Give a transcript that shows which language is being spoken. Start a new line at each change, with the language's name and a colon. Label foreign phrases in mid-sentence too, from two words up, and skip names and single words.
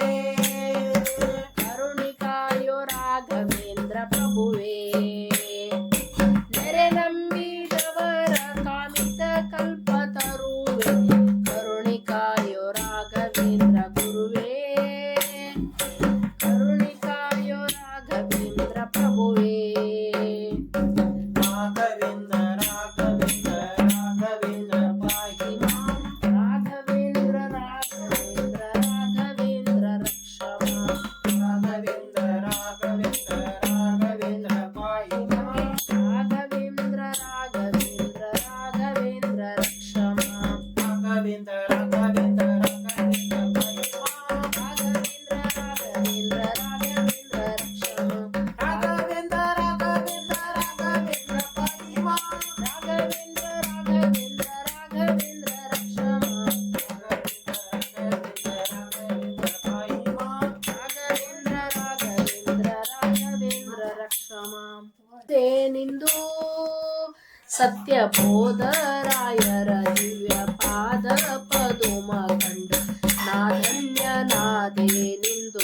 Kannada: ಕರುಣಿಕಾಯೋ ರಾಘವೇಂದ್ರ ಪ್ರಭುವೇ ನೆರೆ ನಂಬಿದವರ ಕಾಮಿತ ಕಲ್ಪ ತರುವೆ ಕರುಣಿಕಾಯೋ ರಾಘವೇಂದ್ರ ಗುರುವೇ ಕರುಣಿಕಾಯೋ ರಾಘವೇಂದ್ರ ಪ್ರಭುವೇ ರಾಘವೇಂದ್ರ ರಾಘವೇಂದ್ರ ರಾಘವೇಂದ್ರ
Sanskrit: ಪಾಹಿ ಮಾಂ
Kannada: ರಾಘವೇಂದ್ರ ರಾಘವೇಂದ್ರ ರಾಘವೇಂದ್ರ ರಕ್ಷಮ ರಾಘವೇಂದ್ರ ರಾಘವೇಂದ್ರ ರಾಘವೇಂದ್ರ
Sanskrit: ಪಾಹಿ ಮಾಂ
Kannada: ರಾಘವೇಂದ್ರ ರಾಘವೇಂದ್ರ ರಾಘವೇಂದ್ರ ರಕ್ಷಮ ರಾಘವೇಂದ್ರ ರಾಘವೇಂದ್ರ ರಾಘವೇಂದ್ರ
Sanskrit: ಪಾಹಿ ಮಾಂ
Kannada: ರಾಘವೇಂದ್ರ ರಾಘವೇಂದ್ರ ರಾಘವೇಂದ್ರ ರಕ್ಷಮ ರಾಘವೇಂದ್ರ ರಾಘವೇಂದ್ರ ರಾಘವೇಂದ್ರ
Sanskrit: ಪಾಹಿ ಮಾಂ
Kannada: ರಾಘವೇಂದ್ರ ರಾಘವೇಂದ್ರ ರಾಘವೇಂದ್ರ ರಕ್ಷಮ ರಾಘವೇಂದ್ರ ರಾಘವೇಂದ್ರ ರಾಘವೇಂದ್ರ ರಕ್ಷಮ ನಿಂದು ಸತ್ಯ ಬೋಧರಾಯರ ದಿವ್ಯ ಪಾದ ಪದುಮ ಕಂಡು ನಾಧನ್ಯನಾದೆ ನಿಂದು